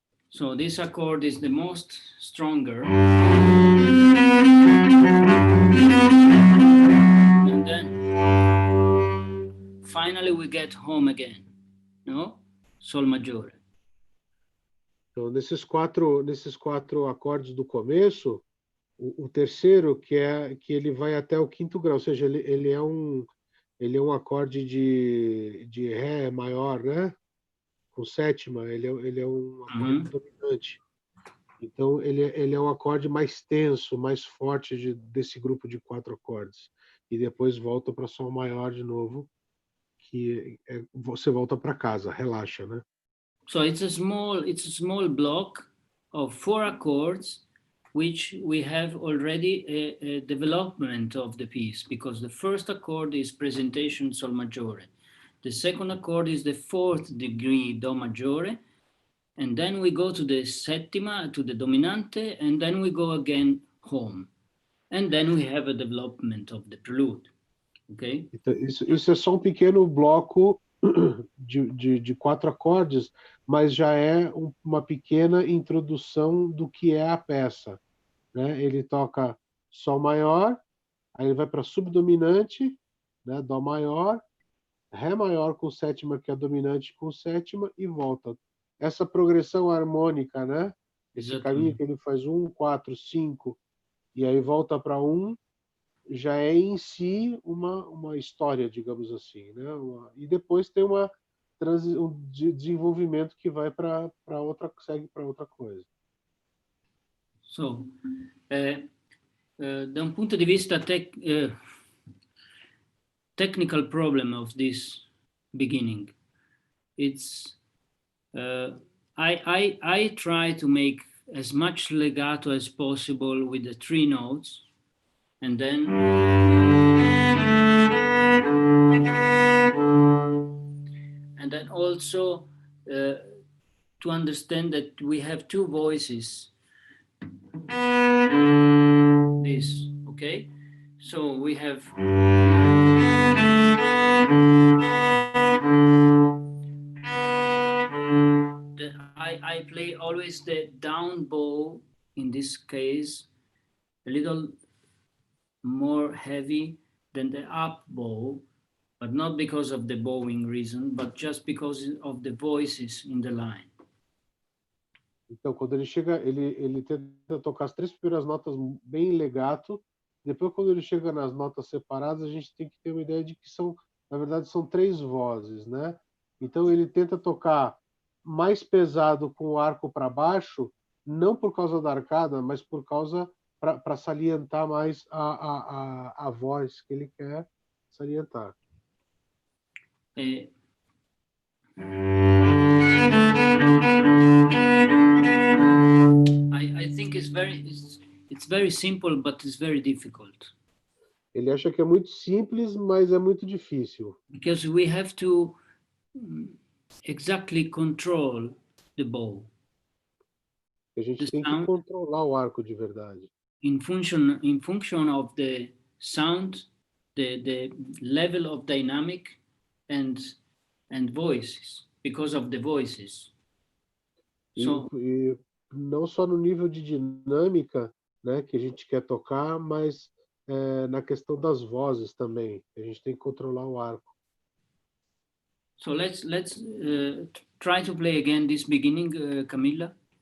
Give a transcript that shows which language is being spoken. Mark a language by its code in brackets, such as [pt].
[en] So this accord is the most stronger. And then finally we get home again, no? [it] Sol maggiore. [pt] Então, nesses quatro acordes do começo, o terceiro que ele vai até o 5º grau, ou seja, ele é um acorde de ré maior, né? Com sétima, ele é um acorde dominante. Então, ele é um acorde mais tenso, mais forte desse grupo de 4 acordes. E depois volta para sol maior de novo, que você volta para casa, relaxa, né? [en] So it's a small block of 4 accords, which we have already a development of the piece, because the first accord is presentation sol maggiore. The second accord is the 4th degree do maggiore, and then we go to the settima, to the dominante, and then we go again home. And then we have a development of the prelude, okay? [pt] Então, isso é só um pequeno bloco de 4 acordes, mas já é uma pequena introdução do que é a peça, né? Ele toca sol maior, aí ele vai para subdominante, né? Dó maior, ré maior com sétima, que é dominante com sétima, e volta. Essa progressão harmônica, né? Esse caminho que ele faz 1, 4, 5, e aí volta para 1, já é em si uma história, digamos assim, né? E depois tem um desenvolvimento que vai para outra, segue para outra coisa. [en] So, [it] da un punto di vista [en] technical problem of this beginning, it's I try to make as much legato as possible with the 3 notes, and then also to understand that we have 2 voices. This, okay? So we have I play always the down bow, in this case, a little more heavy than the up bow, but not because of the bowing reason, but just because of the voices in the line. [pt] Então, quando ele chega, ele tenta tocar as 3 primeiras notas bem legato. Depois, quando ele chega nas notas separadas, a gente tem que ter uma ideia de que na verdade, são 3 vozes, né? Então, ele tenta tocar mais pesado com o arco para baixo, não por causa da arcada, mas por causa para salientar mais a voz que ele quer salientar. [en] I think it's very simple, but it's very difficult [pt] Ele acha que é muito simples, mas é muito difícil. [en] because we have to exactly control the bow [pt] A gente [en] The [pt] tem que [en] sound- [pt] controlar o arco de verdade. [en] in function of the sound, the level of dynamic and voices, because of the voices. So [pt] E não só no nível de dinâmica, né, que a gente quer tocar, mas na questão das vozes também. A gente tem que controlar o arco. [en] so let's try to play again this beginning, Camilla.